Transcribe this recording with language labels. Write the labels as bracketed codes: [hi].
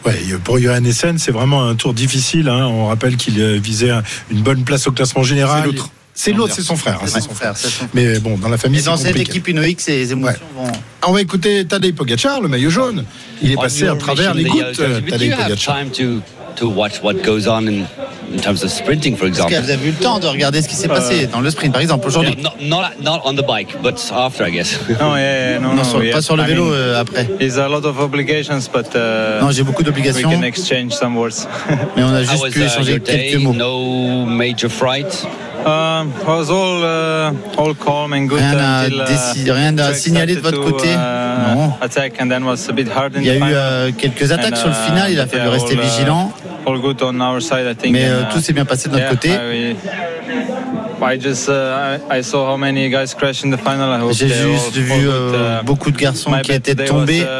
[fr] Ouais, pour Johannessen, c'est vraiment un tour difficile. Hein. On rappelle qu'il visait une bonne place au classement général. C'est l'autre. C'est son frère. Mais bon, dans la famille, c'est compliqué. Dans cette équipe Inoïque, ses émotions vont... Ah, on va écouter Tadej Pogacar, le maillot jaune. Il est passé à travers l'écoute, Tadej Pogacar. [en] To watch what goes on in terms of sprinting, for example. [fr] Vous avez eu le temps de regarder ce qui s'est passé dans le sprint, par exemple, aujourd'hui? [en] Not on the bike, but after, I guess. [fr] Non, pas sur le vélo, après. [en] There's a lot of obligations, but. [fr] Non, j'ai beaucoup d'obligations. [en] We can exchange some words. [fr] Mais on a juste pu échanger quelques mots. [en] No major fright. I was all calm and good. [fr] Rien à signaler de votre côté. Non. [en] Attack and then was a bit hard in [fr] il y a eu quelques attaques sur le final. Il a fallu rester vigilant. [en] All good on our side, I think. [fr] Mais tout s'est bien passé de notre côté. [en] I saw how many guys crashed in the final. [fr] J'ai juste vu beaucoup de garçons qui étaient tombés